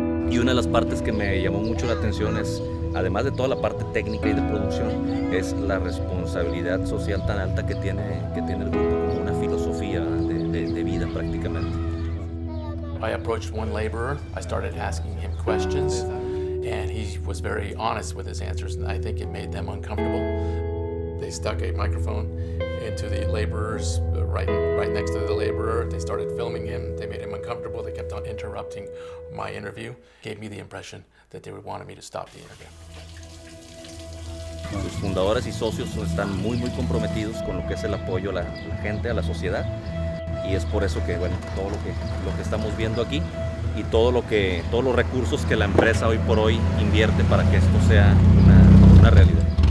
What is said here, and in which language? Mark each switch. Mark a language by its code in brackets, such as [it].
[es] Y una de las partes que me llamó mucho la atención es, además de toda la parte técnica y de producción, es la responsabilidad social tan alta que tiene el grupo, como una filosofía de vida prácticamente. [en] I approached one laborer. I started asking him questions, And he was very honest with his answers, and I think it made them uncomfortable. They stuck a microphone into the laborers, right next to the laborer. They started filming him. They made him uncomfortable. They kept on interrupting my interview. Gave me the impression that they wanted me to stop the interview. [es] Sus fundadores y socios están muy comprometidos con lo que es el apoyo a la gente, a la sociedad, y es por eso que, bueno, todo lo que estamos viendo aquí y todos los recursos que la empresa hoy por hoy invierte para que esto sea una realidad.